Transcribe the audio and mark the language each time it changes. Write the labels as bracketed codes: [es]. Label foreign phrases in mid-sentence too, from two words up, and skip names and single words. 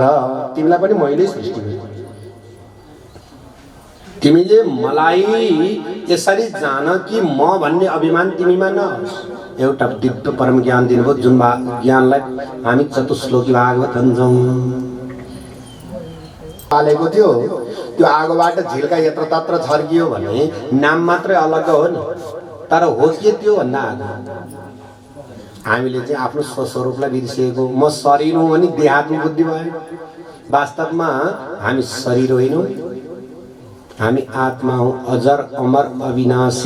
[ne] तिमीलाई पनि मैले सृष्टि गरेँ। तिमीले मलाई यसरी जान कि म भन्ने अभिमान तिमीमा नहोस्। एउटा दिव्य परम ज्ञान दिनुभयो, जुन ज्ञानलाई हामी चतुश्लोकी भागवत भन्छौँ। हालेको थियो, त्यो आगोबाट झिल्का यत्र तत्र झर्कियो भने नाम मात्रै अलग हो नि। तर हो के त्यो भन्दा हामीले चाहिँ आफ्नो स्वस्वरूपलाई बिर्सिएको। म शरीर हुँ भने देहात्म बुद्धि भयो। वास्तवमा हामी शरीर होइनौँ, हामी आत्मा हौँ, अजर अमर अविनाशी।